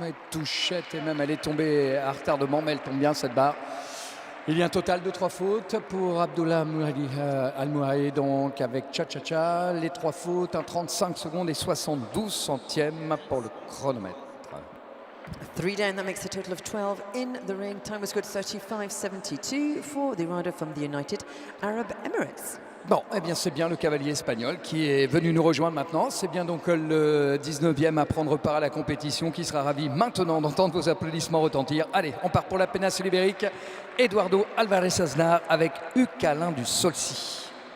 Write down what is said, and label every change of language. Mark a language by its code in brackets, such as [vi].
[fr] Touchette et même elle est tombée à retardement, mais elle tombe bien cette barre. Il y a un total de 3 fautes pour Abdullah Al-Muhari, donc avec Cha Cha Cha. Les 3 fautes, un 35 secondes et 72 centièmes pour le chronomètre. [en] 3 down, that makes a total of 12 in the ring. Time was good, 35.72 for the rider from the United Arab Emirates. [fr] Bon, eh bien c'est bien le cavalier espagnol qui est venu nous rejoindre maintenant. C'est bien donc le 19e à prendre part à la compétition qui sera ravi maintenant d'entendre vos applaudissements retentir. Allez, on part pour la péninsule ibérique. Eduardo Alvarez Aznar avec Hugues Alain du Saulcy.